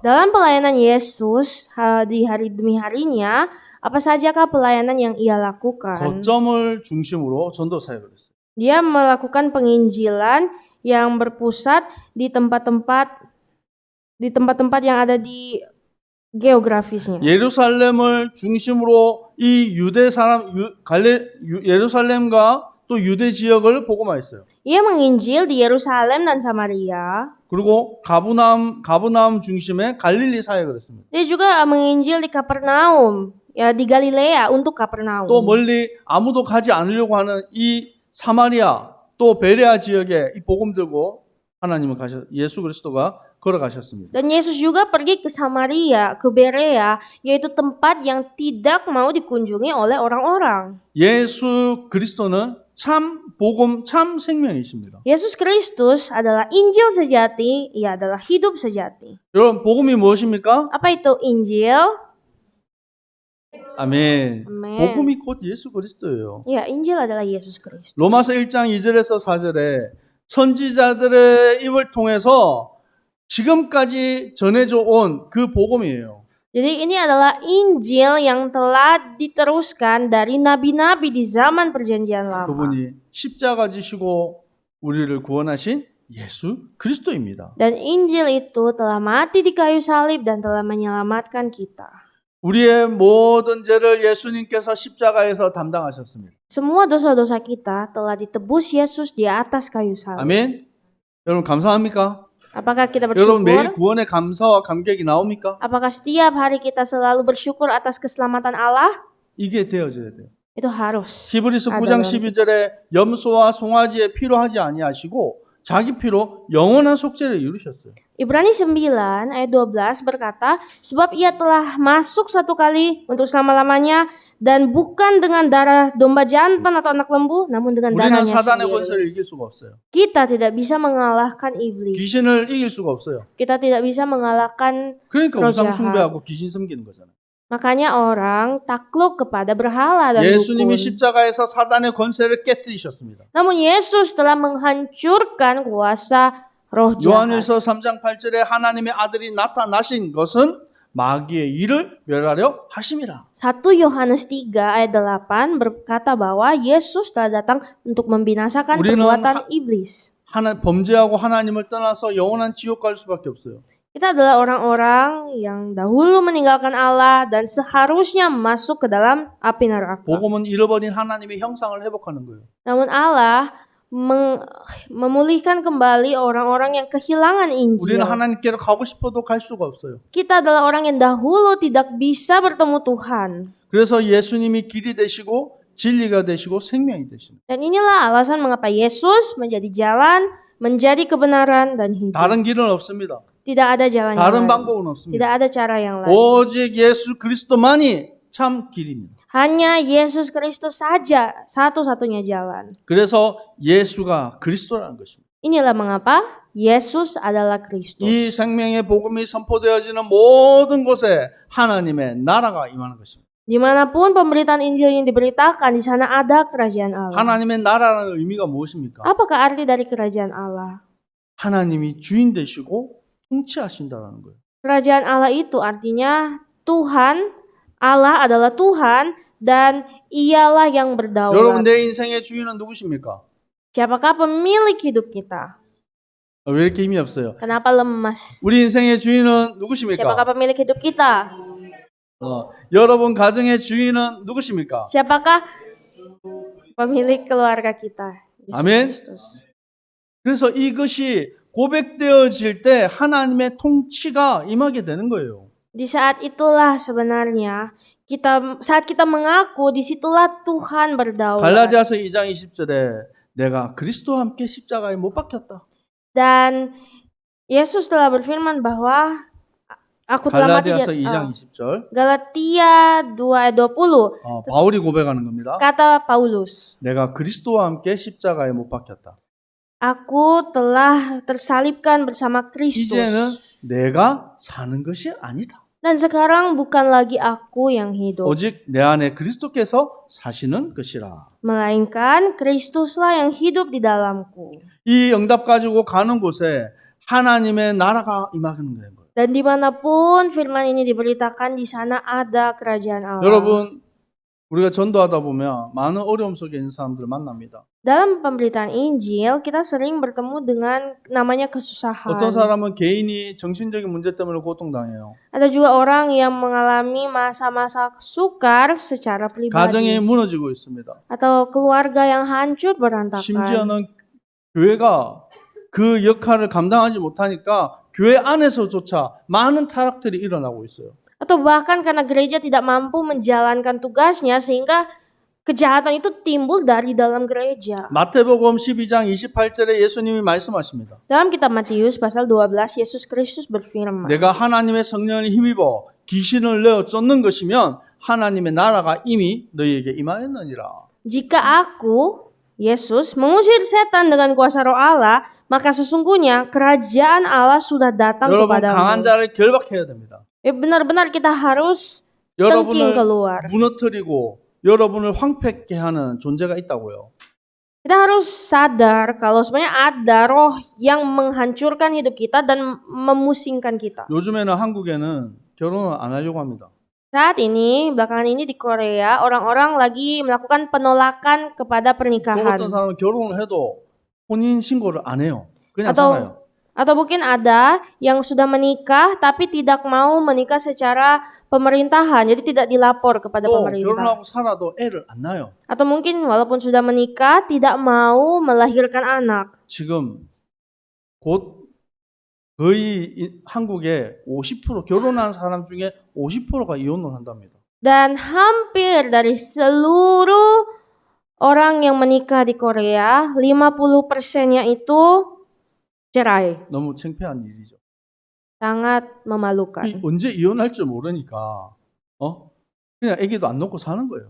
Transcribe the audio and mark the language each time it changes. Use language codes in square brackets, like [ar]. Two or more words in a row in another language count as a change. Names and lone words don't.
[id] Dalam pelayanan Yesus di hari demi harinya, apa sajakah pelayanan yang ia lakukan? [ko] 거점을 중심으로 전도 사역을 했어요. [id] Dia melakukan penginjilan yang berpusat di tempat-tempat yang ada di geografisnya. [ko] 예루살렘을 중심으로 이 유대 사람 예루살렘과 또 유대 지역을 복음화했어요. [id] Ia menginjil di Yerusalem dan Samaria. [ko] 그리고 가브나움 중심의 갈릴리 사역을 했습니다. [id] Dia juga menginjil di Kapernaum, ya di Galilea untuk Kapernaum. [ko] 또 멀리 아무도 가지 않으려고 하는 이 사마리아 또 베레아 지역에 이 복음 들고 예수 그리스도가 걸어가셨습니다. [id] Dan Yesus juga pergi ke Samaria, ke Berea, yaitu tempat yang tidak mau dikunjungi oleh orang-orang. [ko] 예수 그리스도는 참 복음, 참 생명이십니다. [id] Yesus Kristus adalah Injil sejati, ia adalah hidup sejati. [ko] 여러분, 복음이 무엇입니까? [id] Apa itu Injil? [ko] 아멘. [id] Amen. [ko] 복음이 곧 예수 그리스도예요. [id] Ya, Injil adalah Yesus Kristus. [ko] 로마서 1장 2절에서 4절에 선지자들의 입을 통해서 지금까지 전해져 온 그 복음이에요. [id] Jadi ini adalah Injil yang telah diteruskan dari nabi-nabi di zaman perjanjian lama. [ko] 그분이 십자가 지시고 우리를 구원하신 예수 그리스도입니다. [id] Dan Injil itu telah mati di kayu salib dan telah menyelamatkan kita. [ko] 우리의 모든 죄를 예수님께서 십자가에서 담당하셨습니다. [id] Semua dosa-dosa kita telah ditebus Yesus di atas kayu salib. [ko] 아멘. 여러분 감사합니까? [id] Apakah kita [ko] 여러분 매일 [id] bersyukur? [ko] 구원의 감사와 감격이 나옵니까? [id] Apakah setiap hari kita selalu bersyukur atas keselamatan Allah? [ko] 이게 되어져야 돼요. [id] Itu harus. [ko] 히브리서 9장 12절에 염소와 송아지의 피로 하지 아니하시고 자기 피로 영원한 속죄를 이루셨어요. [id] Ibrani 9 ayat 12 berkata, sebab ia telah masuk satu kali untuk selama-lamanya dan bukan dengan darah domba jantan atau anak lembu, namun dengan [ko] 우리는 [id] darahnya [ko] 사단의 [id] sendiri. [ko] 권세를 이길 수가 없어요. [id] Kita tidak bisa mengalahkan iblis. [ko] 귀신을 이길 수가 없어요. [id] Kita tidak bisa mengalahkan, [ko] 그러니까 [id] roh [ko] 우상 [id] jahat. [ko] 숭배하고 귀신 섬기는 거잖아요. [id] makanya orang takluk kepada berhala dan [ko] 예수님이 [id] dukun. [ko] 십자가에서 사단의 권세를 깨뜨리셨습니다. [id] Namun Yesus telah menghancurkan kuasa roh jahat. [ko] 요한일서 3장 8절에 하나님의 아들이 나타나신 것은 마귀의 일을 멸하려 하심이라. [id] 1 Yohanes 3 ayat 8 berkata bahwa Yesus telah datang untuk membinasakan [ko] 우리는 [id] perbuatan iblis. [ko] 범죄하고 하나님을 떠나서 영원한 지옥 갈 수밖에 없어요. [id] Kita adalah orang-orang yang dahulu meninggalkan Allah dan seharusnya masuk ke dalam api neraka. [ko] 복음은 잃어버린 하나님의 형상을 회복하는 거예요. [id] Namun Allah memulihkan kembali orang-orang yang kehilangan Injil. [ko] 우리는 하나님께로 가고 싶어도 갈 수가 없어요. [id] Kita adalah orang yang dahulu tidak bisa bertemu Tuhan. [ko] 그래서 예수님이 길이 되시고 진리가 되시고 생명이 되시는. [id] Dan inilah alasan mengapa Yesus menjadi jalan, menjadi kebenaran dan hidup. [ko] 다른 길은 없습니다. [id] Tidak ada jalan yang [ko] 다른 [id] lain. [ko] 방법은 없습니다. [id] Tidak ada cara yang lain. [ko] 오직 예수 그리스도만이 참 길입니다. [id] Hanya Yesus Kristus saja satu-satunya jalan. [ko] 그래서 예수가 그리스도라는 것입니다. [id] Inilah mengapa Yesus adalah Kristus. [ko] 이 생명의 복음이 선포되어지는 모든 곳에 하나님의 나라가 임하는 것입니다. [id] Dimanapun pemberitaan Injil yang diberitakan, di sana ada kerajaan Allah. [ko] 하나님의 나라라는 의미가 무엇입니까? [id] Apakah arti dari kerajaan Allah? [ko] 하나님이 주인 되시고 통치하신다는 거예요. [id] Kerajaan Allah itu artinya Tuhan, Allah adalah Tuhan dan ialah yang berdaulat. [ko] 여러분 내 인생의 주인은 누구십니까? [id] Siapakah pemilik hidup kita? [ko] 왜 이렇게 힘이 없어요? [id] Kenapa lemas? [ko] 우리 인생의 주인은 [id] Siapakah [ko] 누구십니까? [id] pemilik hidup kita? [ko] 여러분 가정의 주인은 누구십니까? [id] Siapakah pemilik keluarga kita? Yesus [ko] 아멘. [id] Kristus. [ko] 그래서 이것이 고백되어질 때 하나님의 통치가 임하게 되는 거예요. [id] Di saat itulah sebenarnya saat kita mengaku, disitulah Tuhan berdaulat. [ko] 갈라디아서 2장 20절에 내가 그리스도와 함께 십자가에 못 박혔다. [id] Dan Yesus telah berfirman bahwa aku telah mati di [ko] 갈라디아서 2장 20절 [id] Galatia 2 ayat 20. [ko] 바울이 고백하는 겁니다. [id] Kata Paulus, [ko] 내가 그리스도와 함께 십자가에 못 박혔다. [id] aku telah tersalibkan bersama [ko] 이제는 [id] Kristus. [ko] 내가 사는 것이 아니다. [id] Dan sekarang bukan lagi aku yang hidup, [ko] 오직 내 안에 그리스도께서 사시는 것이라. [id] melainkan Kristuslah yang hidup di dalamku. [ko] 이 응답 가지고 가는 곳에 하나님의 나라가 임하는 거예요. [id] Dan dimanapun firman ini diberitakan, di sana ada kerajaan Allah. [ko] 여러분, 우리가 전도하다 보면 많은 어려움 속에 있는 사람들을 만납니다. [id] Dalam pemberitaan Injil, kita sering bertemu dengan namanya kesusahan. [ko] 어떤 사람은 개인이 정신적인 문제 때문에 고통당해요. [id] Ada juga orang yang mengalami masa-masa sukar secara pribadi. [ko] 가정이 무너지고 있습니다. [id] Atau keluarga yang hancur berantakan. [ko] 심지어는 교회가 그 역할을 감당하지 못하니까 교회 안에서조차 많은 타락들이 일어나고 있어요. [id] Atau bahkan karena gereja tidak mampu menjalankan tugasnya sehingga kejahatan itu timbul dari dalam gereja. [ko] 마태복음 12장 28절에 예수님이 말씀하십니다. [id] Dalam kitab Matius pasal 12, Yesus Kristus berfirman, [ko] 내가 하나님의 성령을 힘입어 귀신을 내어 쫓는 것이면 하나님의 나라가 이미 너희에게 임하였느니라. [id] Jika aku, Yesus, mengusir setan dengan kuasa roh Allah, maka sesungguhnya kerajaan Allah sudah datang [ko] 여러분 강한 [id] kepadamu. [ko] 자를 결박해야 됩니다. [id] Ya, benar-benar kita harus tengking [ko] 여러분을 [id] keluar. [ko] 무너뜨리고 여러분을 황폐케 하는 존재가 있다고요. [id] Kita harus sadar kalau sebenarnya ada roh yang menghancurkan hidup kita dan memusingkan kita. [ko] 요즘에는 한국에는 결혼을 안 하려고 합니다. [id] Saat ini, belakangan ini di Korea, orang-orang lagi melakukan penolakan kepada [ko] 또 [id] pernikahan. [ko] 어떤 사람은 결혼을 해도 혼인 신고를 안 해요. 그냥 [id] Atau [ko] 살아요. [id] atau mungkin ada yang sudah menikah tapi tidak mau menikah secara pemerintahan, jadi tidak dilapor kepada [ko] 또 [id] pemerintah. [ko] 결혼하고 살아도 애를 안 낳아요. [id] Atau mungkin walaupun sudah menikah tidak mau melahirkan anak. [ko] 지금 곧 거의 한국에 50% 결혼한 사람 중에 50%가 이혼을 한답니다. [id] Dan hampir dari seluruh orang yang menikah di Korea, 50%-nya itu cerai. [ko] 너무 창피한 일이죠. [id] Sangat memalukan. [ko] 언제 이혼할 줄 모르니까 그냥 아기도 안 놓고 사는 거예요.